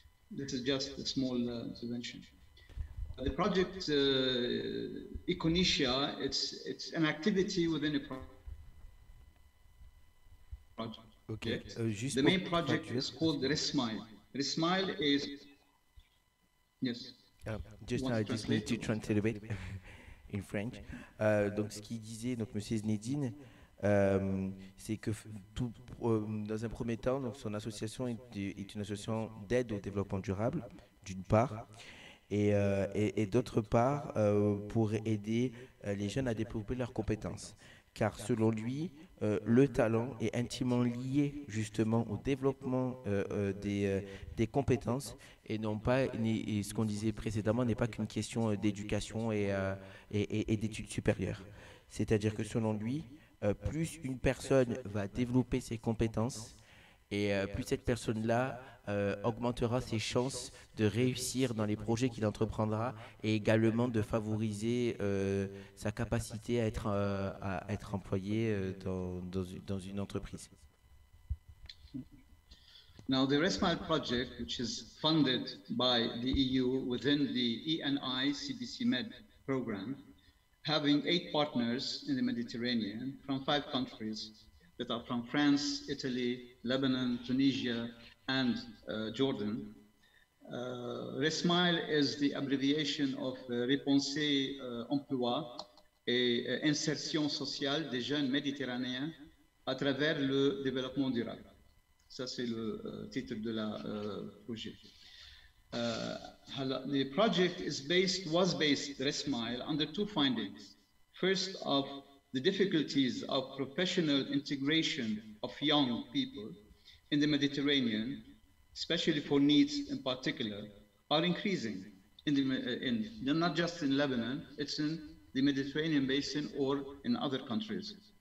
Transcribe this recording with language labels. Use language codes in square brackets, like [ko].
[en] This is just a small intervention. The project Econesia, it's an activity within a project. Okay. The main project is called Resmile. Resmile is, yes. I just need to translate a bit in French. [fr] Donc, ce qu'il disait, donc, Monsieur Znedine, c'est que dans un premier temps, donc, son association est une association d'aide au développement durable, d'une part, et d'autre part, pour aider les jeunes à développer leurs compétences. Car selon lui, le talent est intimement lié justement au développement des compétences et non pas, et ce qu'on disait précédemment, n'est pas qu'une question d'éducation et d'études supérieures. C'est-à-dire que selon lui, plus une personne va développer ses compétences et plus cette personne-là augmentera ses chances de réussir dans les projets qu'il entreprendra et également de favoriser sa capacité à être employé dans une entreprise. [en] Now, the Resmile project, which is funded by the EU within the ENI CBC Med program, having 8 partners in the Mediterranean from 5 countries that are from France, Italy, Lebanon, Tunisia, and Jordan. Resmile is the abbreviation of Repenser Emploi et Insertion Sociale des Jeunes Méditerranéens à travers le développement durable. [fr] Ça, c'est le titre de la projet. [en] The project was based, Resmile, under 2 findings. First, of the difficulties of professional integration of young people in the Mediterranean, especially for needs in particular, are increasing not just in Lebanon, it's in the Mediterranean basin or in other countries.